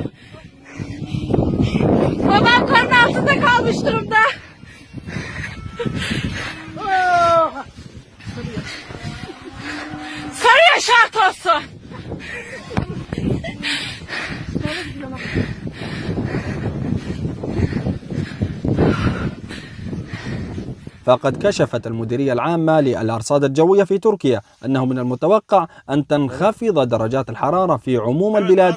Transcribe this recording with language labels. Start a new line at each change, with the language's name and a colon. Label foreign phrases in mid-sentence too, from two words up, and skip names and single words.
Turkish: Babam karın altında kalmış durumda. Sarı şart olsun.
Arabic: فقد كشفت المديرية العامة للأرصاد الجوية في تركيا أنه من المتوقع أن تنخفض درجات الحرارة في عموم البلاد.